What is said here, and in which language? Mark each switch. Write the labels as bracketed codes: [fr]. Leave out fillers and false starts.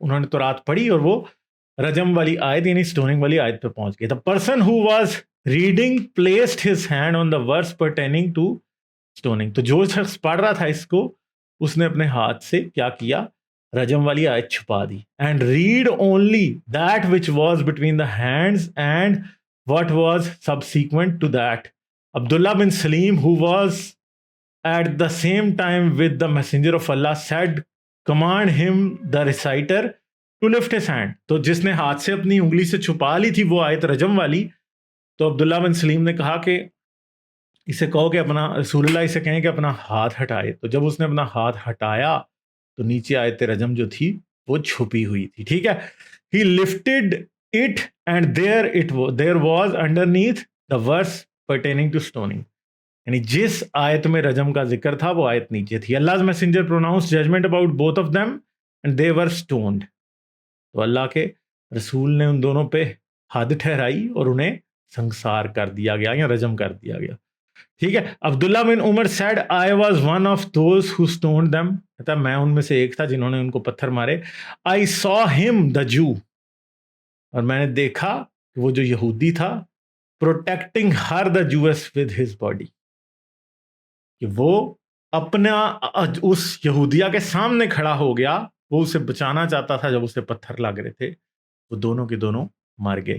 [ur] انہوں نے تورات پڑھی اور وہ رجم والی آیت یعنی سٹوننگ والی آیت پہ پہنچ گئے. [en] The person who was reading placed his hand on the verse pertaining to stoning. [ur] تو جو شخص پڑھ رہا تھا اس کو اس نے اپنے ہاتھ سے کیا کیا, رجم والی آیت چھپا دی. [en] And read only that which was between the hands and what was subsequent to that. Abdullah bin Salim, who was at the same time with the messenger of Allah, said, command him, the reciter, to lift his hand. [ur] تو جس نے ہاتھ سے اپنی انگلی سے چھپا لی تھی وہ آیت رجم والی, تو عبداللہ بن سلیم نے کہا کہ اسے کہو کہ اپنا, رسول اللہ اسے کہیں کہ اپنا ہاتھ ہٹائے. تو جب اس نے اپنا ہاتھ ہٹایا تو نیچے آیت رجم جو تھی وہ چھپی ہوئی تھی. ٹھیک ہے. [en] He lifted it and there was underneath the verse pertaining to stoning. [ur] یعنی جس آیت میں رجم کا ذکر تھا وہ آیت نیچے تھی. [en] Allah's messenger pronounced judgment about both of them and they were stoned. [ur] تو اللہ کے رسول نے ان دونوں پہ حد ٹھہرائی اور انہیں سنگسار کر دیا گیا یا رجم کر دیا گیا. ٹھیک ہے. [en] Abdullah bin Umar said, I was one of those who stoned them. [ur] کہتا میں ان میں سے ایک تھا جنہوں نے ان کو پتھر مارے. [en] I saw him, the Jew. [ur] اور میں نے دیکھا کہ وہ جو یہودی تھا, [en] protecting her, the Jewess, with his body. [ur] کہ وہ اپنا اس یہودیہ کے سامنے کھڑا ہو گیا, وہ اسے بچانا چاہتا تھا جب اسے پتھر لگ رہے تھے, وہ دونوں کے دونوں مر گئے.